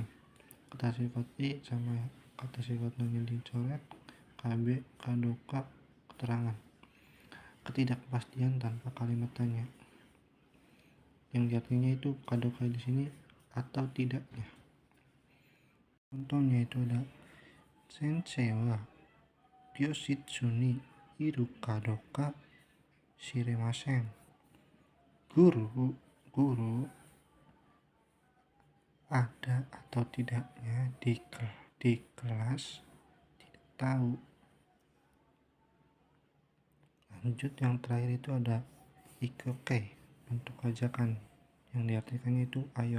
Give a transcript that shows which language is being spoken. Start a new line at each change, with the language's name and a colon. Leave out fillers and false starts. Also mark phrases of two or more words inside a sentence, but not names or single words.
Indonesian: Kata sifat sama ya, kata sifat nanya dicoret, kb, kadoka, keterangan. Ketidakpastian tanpa kalimat tanya. Yang artinya itu kadoka di sini atau tidaknya. Contohnya itu ada
Japanese: 先生は教室にいるかどうかしれません.
Indonesian: Guru ada atau tidaknya di kelas, tidak tahu. Lanjut, yang terakhir itu ada ikoke, bentuk ajakan yang diartikannya itu ayo.